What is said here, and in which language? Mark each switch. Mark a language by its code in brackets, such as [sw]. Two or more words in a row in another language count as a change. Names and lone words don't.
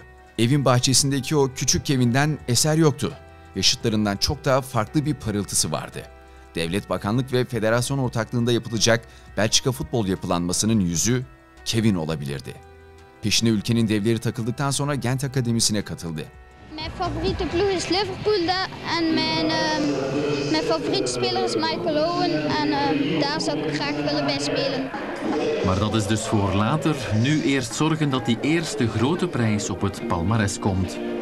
[tr] Evin bahçesindeki o küçük Kevin'den eser yoktu. Yaşıtlarından çok daha farklı bir parıltısı vardı. Devlet, bakanlık ve federasyon ortaklığında yapılacak Belçika futbol yapılanmasının yüzü Kevin olabilirdi. Peşine ülkenin devleri takıldıktan sonra Gent Akademisi'ne katıldı. [nl] Mijn favoriete ploeg is Liverpool en mijn favoriete speler is Michael Owen en daar zou ik graag willen bij spelen. Maar dat is dus voor later. Nu eerst zorgen dat die eerste grote prijs op het palmares komt.